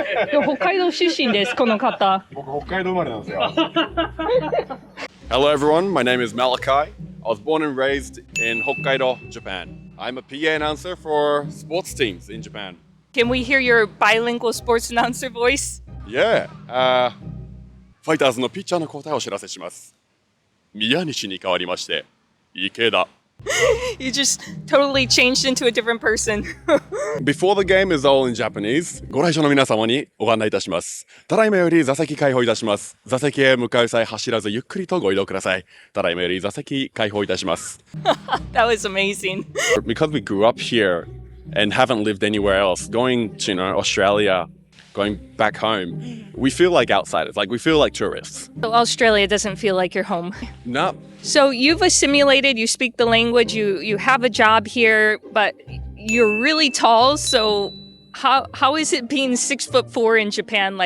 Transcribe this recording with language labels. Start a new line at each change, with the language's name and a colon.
Japanese: でも北海道出身です、この方。僕北海道生まれなんですよ。
English: Hello everyone, my name is Malachi. I was born and raised in Hokkaido, Japan. I'm a PA announcer for sports teams in Japan. Can we hear your bilingual sports announcer voice? Yeah.
Japanese: ファイターズのピッチャーの交代をお知らせします。宮西に代わりまして、池田。
English: You just totally changed into a different person. Before the game is all in Japanese.
Japanese: ご来場の皆様にご案内いたします。ただいまより座席開放いたします。座席へ向かう際走らずゆっくりとご移動ください。ただいまより座席開放いたします。
English: That was amazing. Because we grew up here and haven't lived anywhere else, going to Australia, going back home, we feel like outsiders, like we feel like tourists. So Australia doesn't feel like your home. No. So you've assimilated, you speak the language, you have a job here, but you're really tall, so how is it being 6'4" in Japan?